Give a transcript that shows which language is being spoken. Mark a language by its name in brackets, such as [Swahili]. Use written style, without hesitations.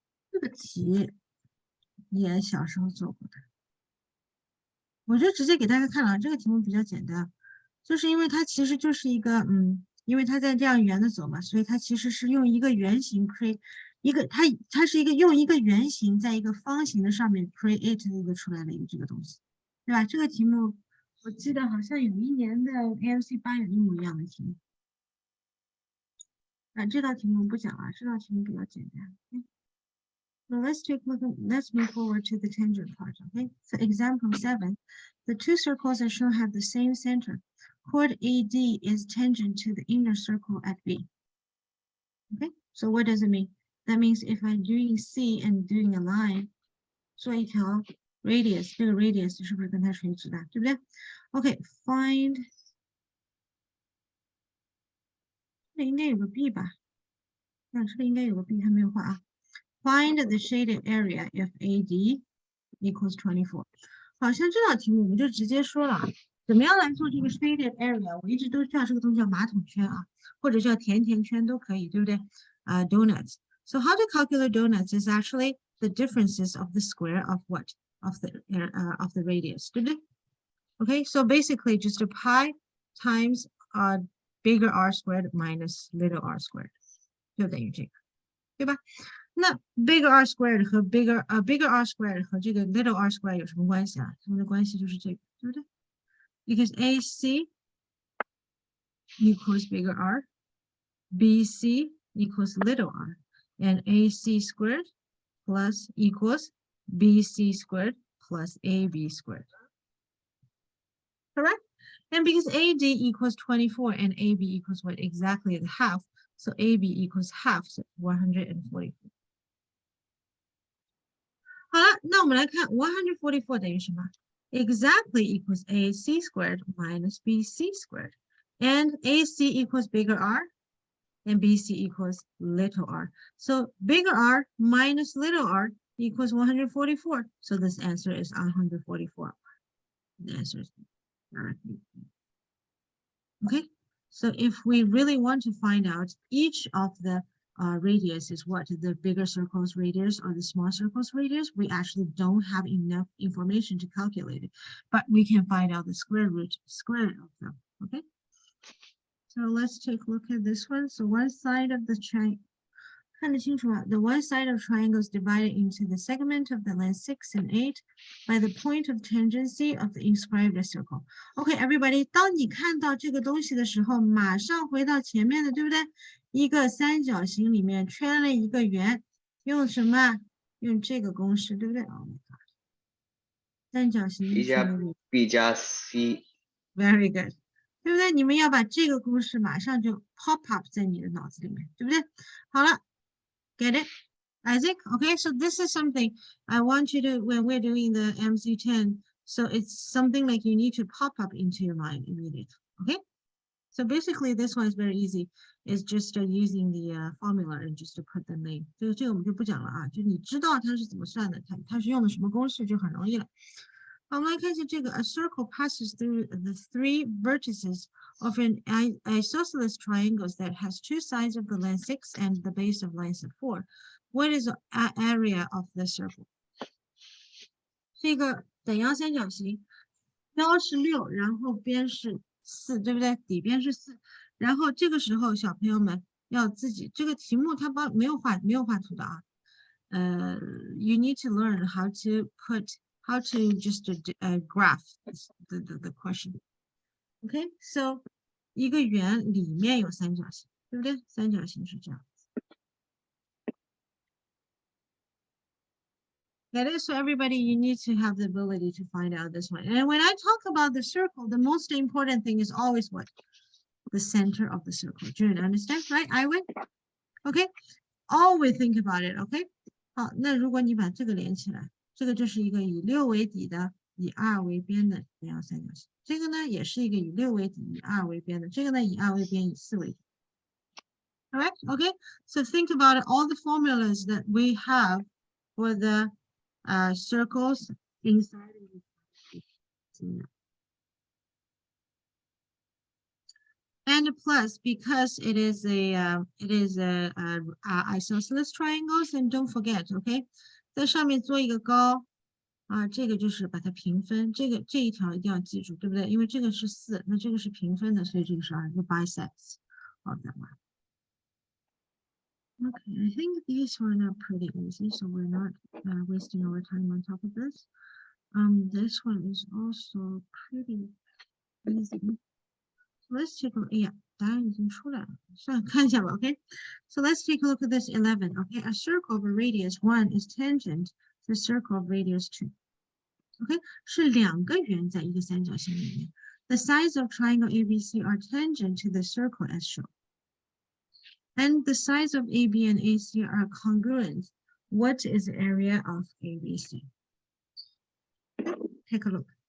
[Chinese] 这个题也小时候做过的，我就直接给大家看了，这个题目比较简单，就是因为它其实就是一个因为它在这样圆的走嘛，所以它其实是用一个圆形 create 一个它是一个用一个圆形在一个方形的上面 create 的一个出来的一个这个东西，对吧？这个题目我记得好像有一年的 AMC8有一模一样的题目。这道题目不讲了，这道题目比较简单。 [English] So let's move forward to the tangent part, okay? So example 7, the 2 circles are shown have the same center. Chord AD is tangent to the inner circle at B. Okay, so what does it mean? That means if I'm doing C and doing a line, [Chinese] 做一条 radius, 这个 radius 是不是跟它垂直的，对不对？ [English] Okay, find [Chinese] 这里应该有个 B 吧？这里应该有个 B， 它没有画啊。 [English] Find the shaded area if AD equals 24. [Chinese] 好像这道题目我们就直接说了，怎么样来做这个 shaded area？我一直都叫这个东西叫马桶圈啊，或者叫甜甜圈都可以，对不对？Donuts. [English] So how to calculate donuts is actually the differences of the square of what? Of the radius, [Chinese] 对不对？ [English] Okay, so basically just a pi times bigger R squared minus little r squared. [Chinese] 就等于这个，对吧？那 bigger R squared 和 bigger R squared 和这个 little r squared 有什么关系啊？它们的关系就是这个，对不对？ [English] Because AC equals bigger R, BC equals little r, and AC squared plus equals BC squared plus AB squared. Correct? And because AD equals 24 and AB equals what? Exactly the half. So AB equals half, so 144. [Chinese] 好了，那我们来看144等于什么？ [English] Exactly equals AC squared minus BC squared. And AC equals bigger R and BC equals little r. So bigger R minus little r equals 144. So this answer is 144. The answer is directly. Okay, so if we really want to find out each of the radius is what the bigger circle's radius or the small circle's radius, we actually don't have enough information to calculate it, but we can find out the square root of them. Okay, so let's take a look at this one. So one side of the triangle, the one side of triangle is divided into the segment of the length 6 and 8 by the point of tangency of the inscribed circle. Okay, everybody, [Chinese] 当你看到这个东西的时候，马上回到前面的，对不对？一个三角形里面圈了一个圆，用什么？用这个公式，对不对？ [English] Oh my god， 三角形 [Chinese] B 加 B 加 C。 [English] Very good， [Chinese] 对不对？你们要把这个公式马上就 pop up 在你的脑子里面，对不对？好了。 [English] Get it, Isaac? Okay, so this is something I want you to, when we're doing the MC10, so it's something like you need to pop up into your mind immediately, okay? So basically this one is very easy. It's just using the formula and just to put the name. [Chinese] 这个我们就不讲了啊，就你知道它是怎么算的，它是用的什么公式就很容易了。好，我们来看一下这个 [English] A circle passes through the 3 vertices of an isosceles triangle that has 2 sides of the length 6 and the base of length 4. What is the area of the circle? [Chinese] 这个等腰三角形，腰是6，然后边是4，对不对？底边是4，然后这个时候小朋友们要自己，这个题目它没有画图的啊。 [English] You need to learn how to just graph the question. Okay, so [Chinese] 一个圆里面有三角形，对不对？三角形是这样。 [English] That is, so everybody, you need to have the ability to find out this one. And when I talk about the circle, the most important thing is always what? The center of the circle. Do you understand, right, Iwan? Okay, always think about it, okay? [Chinese] 好，那如果你把这个连起来，这个就是一个以6为底的以2为边的这样三角形。这个呢，也是一个以6为底，以2为边的。这个呢，以2为边，以4为底。 [English] Alright, okay. So think about all the formulas that we have for the circles inside. And plus, because it is a isosceles triangles, and don't forget, okay, [Chinese] 在上面做一个高这个就是把它平分，这一条一定要记住，对不对？因为这个是4，那这个是平分的，所以这个是2个 [English] bisects of that one. Okay, I think these one are pretty easy, so we're not wasting our time on top of this. This one is also pretty easy. Let's take a look. [Chinese] Yeah, 答案已经出来了，算了，看一下吧。 [English] Okay, so let's take a look at this 11. Okay, a circle of a radius 1 is tangent to a circle of radius 2. [Chinese] Okay, 是2个圆在一个三角形里面。 [English] The sides of triangle ABC are tangent to the circle as shown. And the sides of AB and AC are congruent. What is the area of ABC? Take a look.